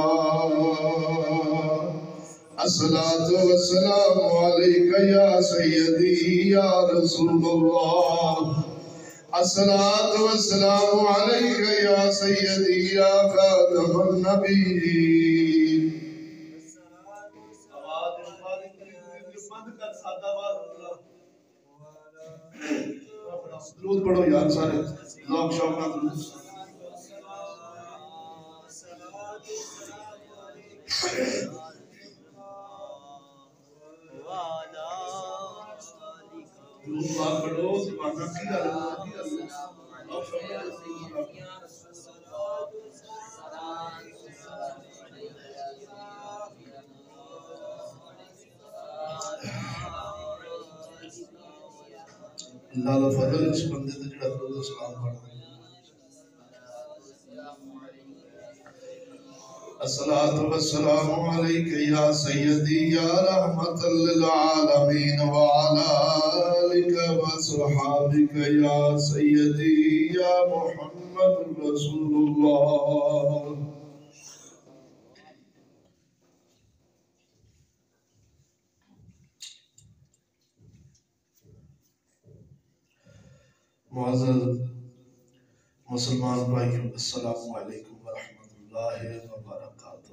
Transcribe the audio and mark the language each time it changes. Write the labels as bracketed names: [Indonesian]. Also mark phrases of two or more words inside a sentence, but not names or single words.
[Arabic] الصلاة والسلام عليك يا سيدي يا رسول الله. الصلاة والسلام عليك يا سيدي يا خاتم النبيين. [Punjabi] درود پڑھو یار سارے ذوق شوق نال درود. درود پاک پڑھو زباناں کی گل ذوق شوق نال اللہ دا فضل اس بندے تے جڑا درود و سلام پڑھدا ہے. [Arabic] الصلاة والسلام عليك يا سيدي يا رحمة للعالمين وعلى آلك وصحابك يا سيدي يا محمد رسول الله. [Urdu] معزز مسلمان بھائیوں [Arabic] السلام علیکم ورحمۃ اللہ وبرکاتہ.